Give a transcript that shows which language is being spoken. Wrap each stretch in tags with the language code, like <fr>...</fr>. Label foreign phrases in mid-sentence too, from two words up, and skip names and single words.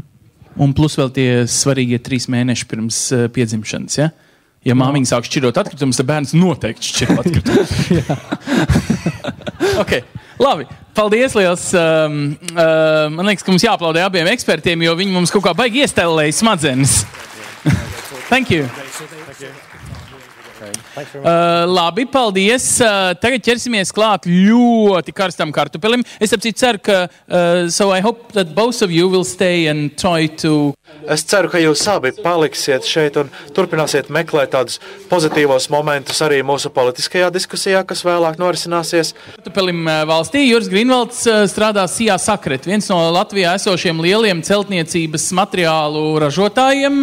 <lv>Un plus vēl tie svarīgie 3 mēneši pirms piedzimšanas, ja? Ja māmiņa sāk šķirot atkritumus, tad bērns noteikti šķiro atkritumus. Ok, labi. Paldies liels. Man liekas, ka mums jāaplaudē abiem ekspertiem, jo viņi mums kaut kā baigi iestelēja smadzenes.</lv> <en>Thank you.</en> <lv>Labi, paldies. Tagad ķersimies klāt ļoti karstam kartupelim. Es ceru, ka</lv> <en>so I hope that both of you will stay and try to.</en> <lv>Es ceru, ka jūs abi paliksiet šeit un turpināsiet meklēt tādus pozitīvos momentus arī mūsu politiskajā diskusijā, kas vēlāk norisināsies. Kartupelim valstī Juris Grīnvalds strādā Sijā Sakret, viens no Latvijā esošiem lieliem celtniecības materiālu ražotājiem.</lv>